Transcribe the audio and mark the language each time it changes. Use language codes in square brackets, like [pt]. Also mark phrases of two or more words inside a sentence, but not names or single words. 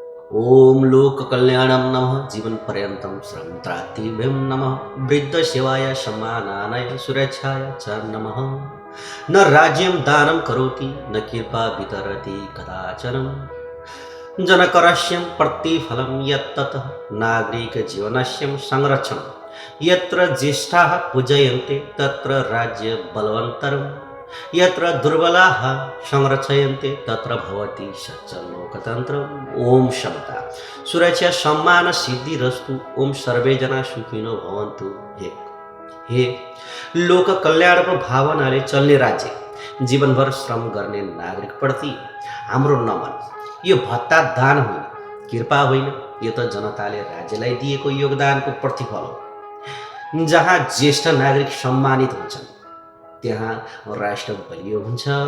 [sa] ओम लोक कल्याणम नमः जीवन पर्यंतम श्रमत्रातिभ्यम नमः वृद्ध सेवाय सम्मानाय सुरक्षाय च नमः न राज्यं दानं करोति न कृपा वितरति कदाचन जनकरस्य प्रतिफलं यत्ततः नागरिकजीवनस्य संरक्षणं यत्र ज्येष्ठाः पूजयन्ते तत्र राज्य बलवन्तरम् यत्र दुर्बलाः संरक्षयन्ते तत्र भवति सच्चलोकतन्त्रम्। ओम समता सुरक्षा सम्मान सिद्धिरस्तु। ओम सर्वे जना सुखिनो भवन्तु। [ne] हे लोक कल्याणको भावनाले चल्ने राज्य जीवनभर श्रम गर्ने नागरिकप्रति हाम्रो नमन। यो भत्ता दान होइन, कृपा होइन, यो त जनताले राज्यलाई दिएको योगदानको प्रतिफल हो। जहाँ ज्येष्ठ नागरिक सम्मानित हुन्छन् त्यहाँ राष्ट्र बलियो हुन्छ।